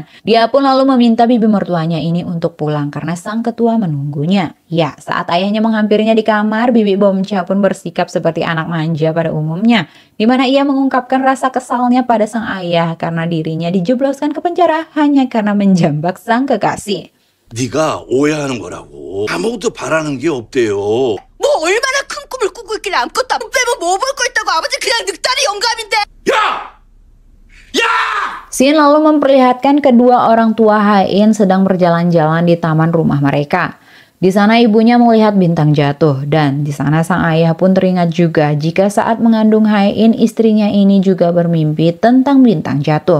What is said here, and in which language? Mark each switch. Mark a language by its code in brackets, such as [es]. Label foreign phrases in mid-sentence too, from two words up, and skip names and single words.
[id] Dia pun lalu meminta bibi mertuanya ini untuk pulang karena sang ketua menunggunya. Ya, saat ayahnya menghampirinya di kamar, Bibi Bomcha pun bersikap seperti anak manja pada umumnya, di mana ia mengungkapkan rasa kesalnya pada sang ayah karena dirinya dijebloskan ke penjara hanya karena menjambak sang kekasih. [ko] 네가 오해하는 거라고. 아무것도 바라는 게 없대요. 뭐 얼마나 큰 꿈을 꾸고 있길래 아무것도 안 빼면 뭐 볼 거 있다고 아버지 그냥 늑다리 영감인데. 야! [id] Shin lalu memperlihatkan kedua orang tua Hae-in sedang berjalan-jalan di taman rumah mereka. Di sana ibunya melihat bintang jatuh dan di sana sang ayah pun teringat juga jika saat mengandung Hae-in istrinya ini juga bermimpi tentang bintang jatuh.